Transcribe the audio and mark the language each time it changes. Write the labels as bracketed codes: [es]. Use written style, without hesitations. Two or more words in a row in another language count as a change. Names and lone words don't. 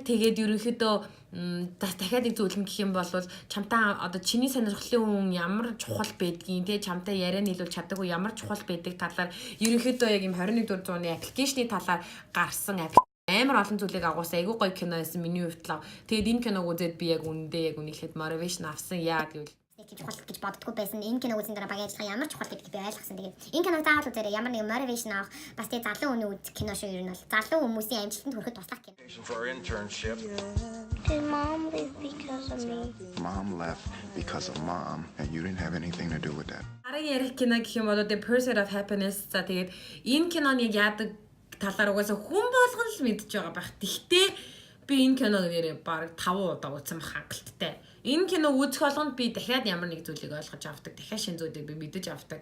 [mn] Тэгээд ерөнхийдөө дахиад нэг зөвлөм гэх юм бол чамтай одоо чиний сонирхлын хүн ямар чухал байдгийг те чамтай яриа нийлүүл чаддаггүй ямар чухал байдаг талаар ерөнхийдөө яг юм 21-р зууны аппликейшны талаар гарсан амар олон зүйлийг агуулсан айгүй гоё кино байсан миний хувьд л. Тэгээд энэ киног үзээд би яг үндэ яг үнийхэд motivation авсан яа гэвэл чухал гэж боддгоо байсан. Энэ киног үзэн дараа багийн ажиллагаа ямар чухал гэдгийг би ойлгосон. Тэгээд энэ киног заавал үзээрэй. Ямар нэгэн motivation авах бас тэгээ залуу хүний үзэх кино шүү ер нь бол. Залуу хүмүүсийн амжилтанд хүрэхэд туслах кино. [en] Did mom leave because of me? Mom left because of mom and you didn't have anything to do with that. [mn] Арай ярих кино гэх юм бол The Pursuit of Happiness. За тэгээд энэ киноны яадаг талаар угаасаа хүн болгон л мэдж байгаа байх. Тэгтээ би энэ киног нэрээ баг 5 удаа үзсэн хангалттай. Энэ кино үзэх болгонд би дахиад ямар нэг зүйлийг ойлгож авдаг. Дахиад шинэ зүйлийг би мэдэж авдаг.